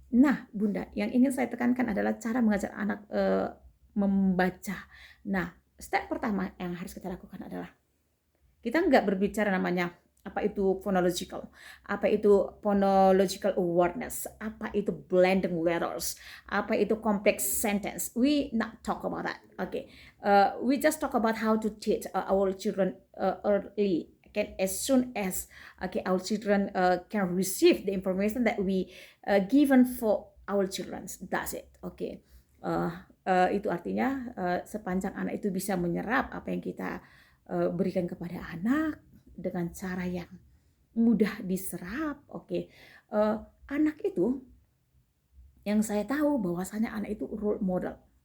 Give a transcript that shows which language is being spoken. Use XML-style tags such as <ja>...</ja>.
<id>Nah, bunda, yang ingin saya tekankan adalah cara mengajar anak membaca. Nah, step pertama yang harus kita lakukan adalah kita nggak berbicara namanya apa itu phonological, apa itu phonological awareness, apa itu blending letters, apa itu complex sentence.</id> <en>We not talk about that. Okay, we just talk about how to teach our children early. Okay, as soon as our children can receive the information that we given for our children, that's it.</en> <id>Okay, itu artinya sepanjang anak itu bisa menyerap apa yang kita berikan kepada anak dengan cara yang mudah diserap. Oke. Anak itu, yang saya tahu bahwasanya anak itu role model.</id>